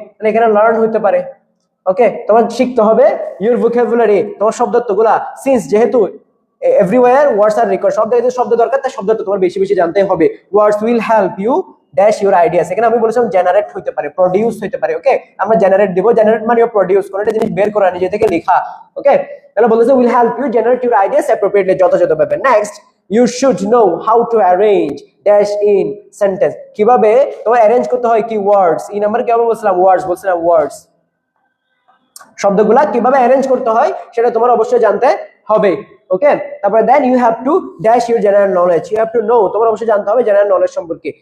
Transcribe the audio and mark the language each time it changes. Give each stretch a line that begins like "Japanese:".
Bangla: তাহলে এখানে learn হতে পারে, ওকে, তোমার শিখতে হবে
English: your vocabulary,
Bangla: তোমার শব্দার্থগুলা, since যেহেতু
English: everywhere words are required,
Bangla: শব্দ যেহেতু শব্দ দরকার, তাই শব্দার্থ তোমার বেশি বেশি জানতে হবে।
English: words will help you dash your ideas,
Bangla: এখানে আমি বলেছিলাম জেনারেট হইতে পারে, প্রোডিউস হইতে পারে, ওকে, আমরা জেনারেট দিব, জেনারেট মানে প্রোডিউস, কোন একটা জিনিস বের করা, নিজে থেকে লেখা, ওকে। তাহলে বলেছে
English: will help you generate your ideas appropriately,
Bangla: যথাযথভাবে। Next,
English: you should know how to arrange dash in sentence,
Bangla: কিভাবে তোমার অ্যারেঞ্জ করতে হয় কি ওয়ার্ডস, এই নাম্বার কিভাবে বলছিলাম, ওয়ার্ডস, শব্দগুলা কিভাবে অ্যারেঞ্জ করতে হয় সেটা তোমার অবশ্যই জানতে হবে, ওকে। তারপরে
English: then you have to dash your general knowledge, you have to know,
Bangla: তোমার অবশ্যই জানতে হবে জেনারেল নলেজ সম্পর্কে।